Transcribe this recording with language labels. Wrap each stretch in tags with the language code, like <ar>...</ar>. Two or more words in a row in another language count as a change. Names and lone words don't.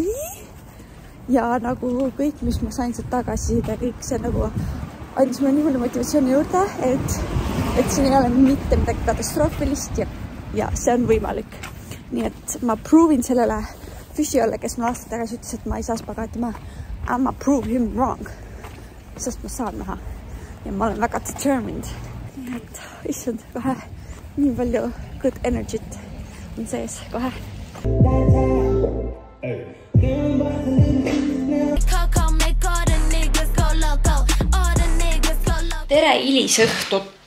<et>Ja nagu kõik, mis ma sain sealt tagasi ja kõik see nagu andis mulle nii palju motivatsiooni juurde, et siin ei ole mitte midagi katastroofilist ja see on võimalik. Nii et ma proovin sellele füsiolle, kes ma aasta tagasi ütles, et ma ei saa spagaati maha.</et> <en>I'ma prove him wrong,</en> <et>sest ma saan maha ja ma olen väga determined. Nii et issand, kohe nii palju</et> <en>good energy't</en> <et>on sees kohe. Tere ilisõhtut!</et>